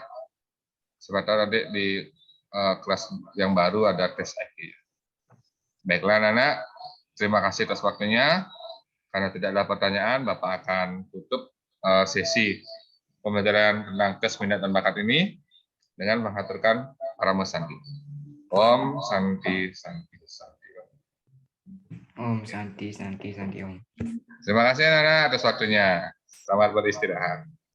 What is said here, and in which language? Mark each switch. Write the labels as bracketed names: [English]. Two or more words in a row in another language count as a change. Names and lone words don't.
[Indonesian] Sebentar nanti di kelas yang baru ada tes IQ. Baiklah anak-anak, terima kasih atas waktunya. Karena tidak ada pertanyaan, Bapak akan tutup sesi pembelajaran tentang tes minat dan bakat ini dengan mengaturkan Paramo Santi. [Sanskrit] Om Santi Santi Santi. Om Santi, Santi, Santi, Om. [Indonesian] Terima kasih anak-anak atas waktunya. Selamat beristirahat.